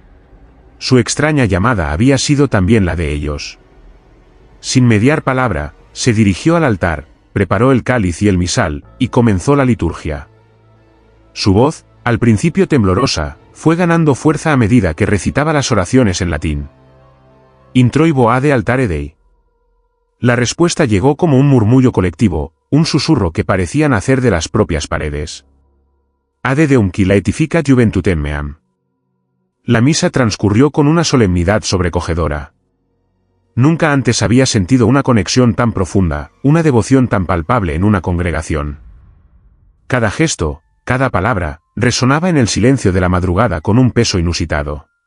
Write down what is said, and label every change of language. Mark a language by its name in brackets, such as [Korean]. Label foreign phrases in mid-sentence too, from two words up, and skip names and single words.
[Spanish] Su extraña llamada había sido también la de ellos. Sin mediar palabra, se dirigió al altar, preparó el cáliz y el misal, y comenzó la liturgia. Su voz, al principio temblorosa, fue ganando fuerza a medida que recitaba las oraciones en latín. [Latin] Introibo ad altare Dei. [Spanish] La respuesta llegó como un murmullo colectivo, un susurro que parecía nacer de las propias paredes. [Latin] Ade deum qui laetificat juventutem meam. [Spanish] La misa transcurrió con una solemnidad sobrecogedora. Nunca antes había sentido una conexión tan profunda, una devoción tan palpable en una congregación. Cada gesto, cada palabra, resonaba en el silencio de la madrugada con un peso inusitado.